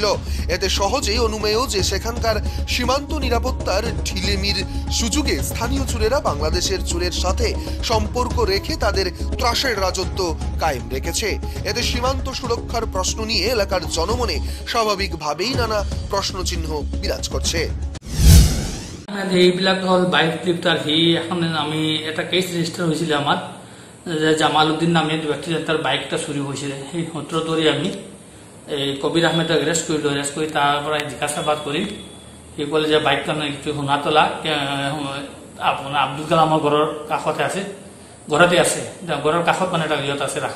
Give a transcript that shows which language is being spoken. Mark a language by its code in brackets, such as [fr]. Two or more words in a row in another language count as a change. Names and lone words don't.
[bn] এতে সহজেই অনুমেয় যে সেখানকার সীমান্ত নিরাপত্তার ঢিলেমির সুযোগে স্থানীয় চোরেরা বাংলাদেশের চোরের সাথে সম্পর্ক রেখে তাদের ত্রাসের রাজত্ব কায়েম রেখেছে। এতে সীমান্ত সুরক্ষার প্রশ্ন নিয়ে এলাকার জনমনে স্বাভাবিকভাবেই নানা প্ৰশ্নচিহ্ন বিৰাজ করছে। [as] এইবিলাক হ'ল [en] bike klipter [as] এখন আমি এটা [en] case register [as] হৈছিলে আমাৰ যে জামাল উদ্দিন নামে ব্যক্তি তাৰ বাইক এটা চুৰি হৈছিলে। সেই সূত্ৰ ধৰি আমি এই কবিৰ আহমেদক এৰেষ্ট কৰিলোঁ। এৰেষ্ট কৰি তাৰ পৰা জিজ্ঞাসাবাদ কৰি সি ক'লে যে বাইকখন সোণাতলা আপোনাৰ আব্দুল কালামৰ ঘৰৰ কাষতে আছে, ঘৰতে আছে, ঘৰৰ কাষত মানে এটা ইয়ত আছে ৰাখা।